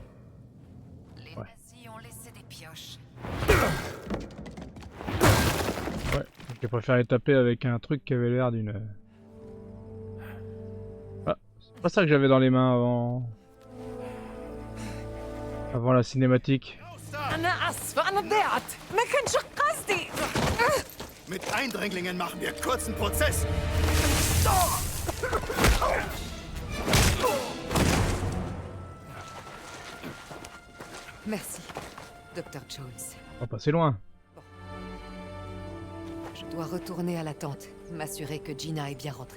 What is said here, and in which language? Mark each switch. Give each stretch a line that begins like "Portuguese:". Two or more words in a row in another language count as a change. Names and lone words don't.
French: Les nazis ont laissé des pioches. Ouais, j'ai préféré taper avec un truc qui avait l'air d'une... Ah, c'est pas ça que j'avais dans les mains avant... Avant la cinématique.
German: Mit Eindringlingen machen wir kurzen Prozess.
French: Merci, Dr. Jones. On va passer loin. Je dois retourner à la tente, m'assurer que Gina est bien rentrée.